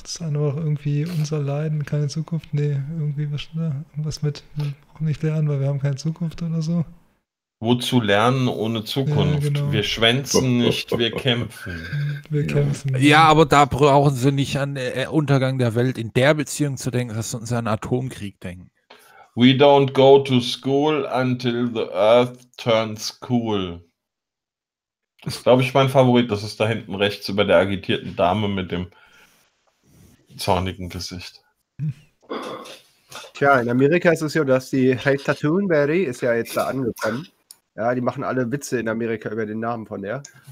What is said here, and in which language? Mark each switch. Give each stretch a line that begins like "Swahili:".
German: Das eine war doch irgendwie unser Leiden, keine Zukunft. Nee, irgendwie was, ne, was mit. Wir brauchen nicht lernen, weil wir haben keine Zukunft oder so. Wozu lernen ohne Zukunft? Ja, genau. Wir schwänzen nicht, wir kämpfen. Wir kämpfen. Ja, aber da brauchen Sie nicht an den Untergang der Welt in der Beziehung zu denken, dass Sie uns an einen Atomkrieg denken.
English: We don't go to school until the earth turns cool.
German: Das ist, glaube ich, mein Favorit. Das ist da hinten rechts über der agitierten Dame mit dem zornigen Gesicht. Tja, in Amerika ist es ja, dass die Rita Thunberry ist ja jetzt da angekommen. Ja, die machen alle Witze in Amerika über den Namen von der.